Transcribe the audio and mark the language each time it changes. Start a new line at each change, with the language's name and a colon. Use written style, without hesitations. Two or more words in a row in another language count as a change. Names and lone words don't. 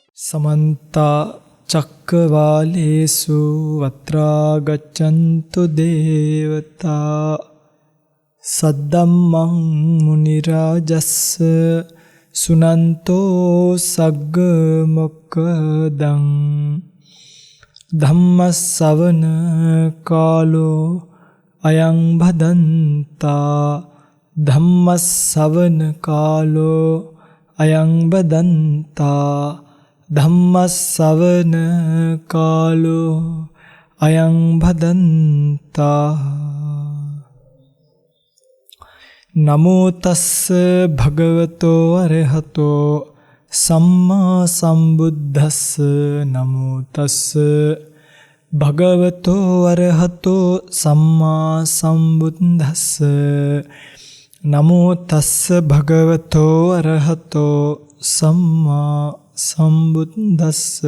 Pali: समन्ता चक्रवालेषु अत्रा गच्छन्तु देवता सद्धम्मं मुनिराजस्स सुनन्तो सग्ग मोक्खदं धम्मස්සවන කාලෝ අයං භදන්තා ධම්මස්සවන කාලෝ අයං බදන්තා ධම්මස්සවන කාලෝ අයං භදන්තා නමෝ තස්ස භගවතෝ අරහතෝ සම්මා සම්බුද්දස්ස නමෝ තස්ස භගවතෝ අරහතෝ සම්මා සම්බුද්දස්ස නමෝ තස්ස භගවතෝ අරහතෝ සම්මා සම්බුද්දස්ස